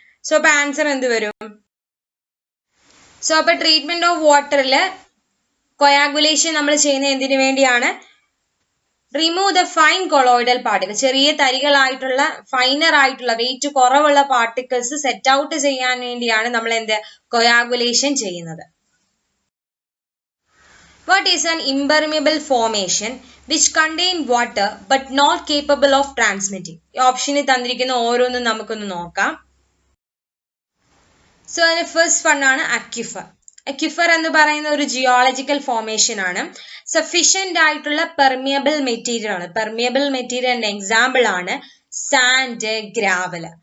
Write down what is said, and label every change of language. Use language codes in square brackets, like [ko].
[ml] So അപ്പൊ answer എന്ത് വരും? സോ അപ്പൊ ട്രീറ്റ്മെന്റ് ഓഫ് വാട്ടറിൽ കൊയാഗുലേഷൻ നമ്മൾ ചെയ്യുന്ന എന്തിനു വേണ്ടിയാണ്? Remove the fine colloidal particle, ചെറിയ തരികളായിട്ടുള്ള ഫൈനർ ആയിട്ടുള്ള വെയിറ്റ് കുറവുള്ള പാർട്ടിക്കിൾസ് സെറ്റ് ഔട്ട് ചെയ്യാൻ വേണ്ടിയാണ് നമ്മൾ എന്ത് കൊയാഗുലേഷൻ ചെയ്യുന്നത്. [en] What is an impermeable formation which contain water but not capable of transmitting? [ml] ഈ ഓപ്ഷനിൽ തന്നിരിക്കുന്ന ഓരോന്നും നമുക്കൊന്ന് നോക്കാം. സോ അതിന് ഫസ്റ്റ് വൺ ആണ് അക്വിഫർ. അക്വിഫർ എന്ന് പറയുന്ന ഒരു ജിയോളജിക്കൽ ഫോർമേഷൻ ആണ്. സഫീഷ്യന്റ് ആയിട്ടുള്ള പെർമിയബിൾ മെറ്റീരിയൽ ആണ്. പെർമിയബിൾ മെറ്റീരിയലിന്റെ എക്സാമ്പിൾ ആണ് സാൻഡ്, ഗ്രാവൽ.